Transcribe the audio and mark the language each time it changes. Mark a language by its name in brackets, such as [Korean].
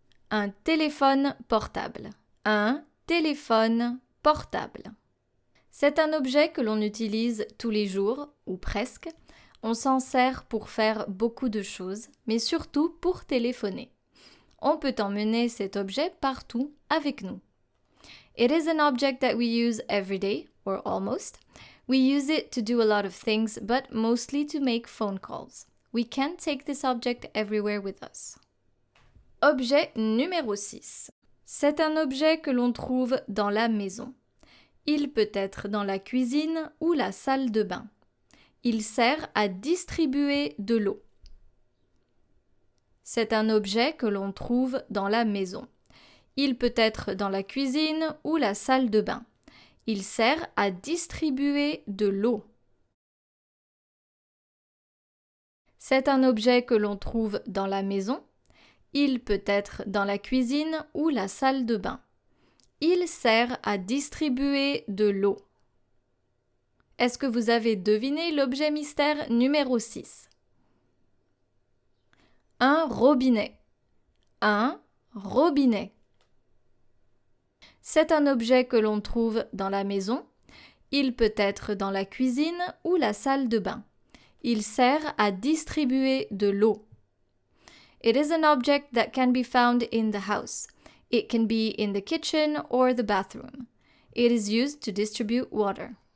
[French] Un téléphone portable. Un téléphone portable. C'est un objet que l'on utilise tous les jours, ou presque. On s'en sert pour faire beaucoup de choses, mais surtout pour téléphoner. On peut emmener cet objet partout avec nous. [English] It is an object that we use every day, or almost. We use it to do a lot of things, but mostly to make phone calls. We can take this object everywhere with us. [French] Objet numéro 6. C'est un objet que l'on trouve dans la maison. Il peut être dans la cuisine ou la salle de bain. Il sert à distribuer de l'eau. C'est un objet que l'on trouve dans la maison. Il peut être dans la cuisine ou la salle de bain. Il sert à distribuer de l'eau. C'est un objet que l'on trouve dans la maison. Il peut être dans la cuisine ou la salle de bain. Il sert à distribuer de l'eau. Est-ce que vous avez deviné l'objet mystère numéro 6? Un robinet. Un robinet. C'est un objet que l'on trouve dans la maison. Il peut être dans la cuisine ou la salle de bain. Il sert à distribuer de l'eau. [English] It is an object that can be found in the house. It can be in the kitchen or the bathroom. It is used to distribute water.